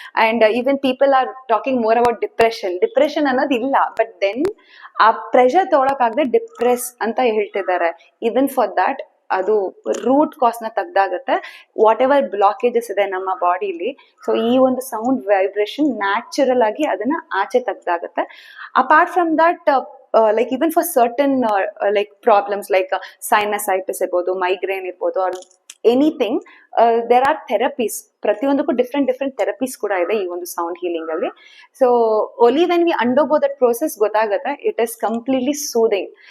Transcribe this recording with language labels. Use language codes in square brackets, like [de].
[en] and even people are talking more about depression ಅನ್ನೋದು ಇಲ್ಲ, but then [kn] ಆ pressure ತೊಗೊಳಕಾಗದೆ depress ಅಂತ ಹೇಳ್ತಿದ್ದಾರೆ. ಈವನ್ ಫಾರ್ ದಟ್ ಅದು ರೂಟ್ ಕಾಸ್ ನ ತೆಗ್ದಾಗತ್ತೆ. ವಾಟ್ ಎವರ್ ಬ್ಲಾಕೇಜಸ್ ಇದೆ ನಮ್ಮ ಬಾಡಿಲಿ, ಸೊ ಈ ಒಂದು ಸೌಂಡ್ ವೈಬ್ರೇಷನ್ ನ್ಯಾಚುರಲ್ ಆಗಿ ಅದನ್ನ ಆಚೆ ತೆಗ್ದಾಗತ್ತೆ. [en] Apart from that, like even for certain like problems like sinusitis ಇರ್ಬೋದು, migraine ಇರ್ಬೋದು, anything, there are therapies. [kn] ಪ್ರತಿಯೊಂದಕ್ಕೂ ಡಿಫ್ರೆಂಟ್ ಥೆರಪೀಸ್ ಕೂಡ ಇದೆ ಈ ಒಂದು ಸೌಂಡ್ ಹೀಲಿಂಗ್ ಅಲ್ಲಿ. [en] So only when we undergo that process ಗೊತ್ತಾಗುತ್ತೆ, it is completely soothing.